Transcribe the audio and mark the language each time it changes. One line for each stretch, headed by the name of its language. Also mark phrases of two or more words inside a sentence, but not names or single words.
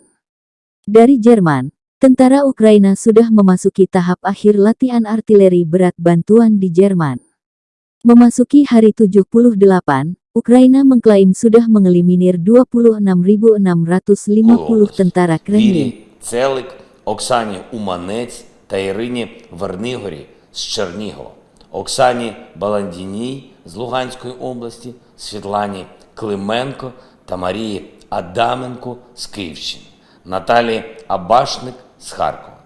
Indonesian: Dari Jerman, tentara Ukraina sudah memasuki tahap akhir latihan artileri berat bantuan di Jerman. Memasuki hari 78, Ukraina mengklaim sudah mengeliminir 26.650 tentara Kremlin.
Ukrainian: Целик, Оксані Уманець та Ірині Вернигорі з Чернігова, Оксані Баландіній з Луганської області, Світлані Клименко та Марії Адаменко з Київщини, Наталії Абашник з Харкова.